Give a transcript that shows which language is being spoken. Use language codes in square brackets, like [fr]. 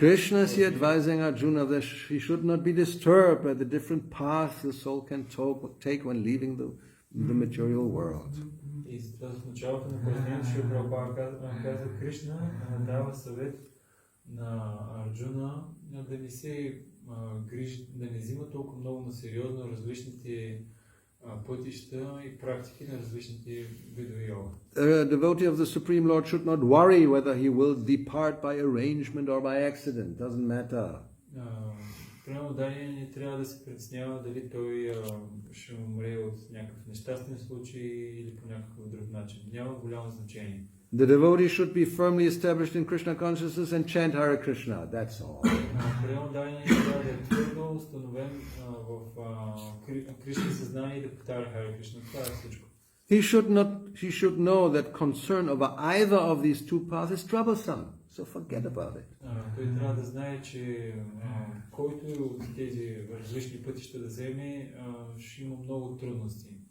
[en] Krishna is here advising Arjuna that he should not be disturbed by the different paths the soul can take when leaving the material world. [bg] И затова в началото на пояснението Шрила Прабхупада казва, Кришна дава съвет на Арджуна да не се грижи, да не взима толкова много на сериозно различните пътища и практики на различните видове йога. [en] A devotee of the Supreme Lord should not worry whether he will depart by arrangement or by accident. Doesn't matter. [bg] Примерно Дания не трябва да се притеснява дали той ще умре от някакъв нещастен случай или по някакъв друг начин. Няма голямо значение. [en] The devotee should be firmly established in Krishna consciousness and chant Hare Krishna. That's all. [bg] Примерно Дания трябва да е твърдо установен в Кришна съзнание и да повтаря Харе Кришна. Това е всичко. [en] He should know that concern over either of these two paths is troublesome. So forget about it. [bg] Той трябва да знае, че който от тези различни пътища да вземе, ще има много трудности.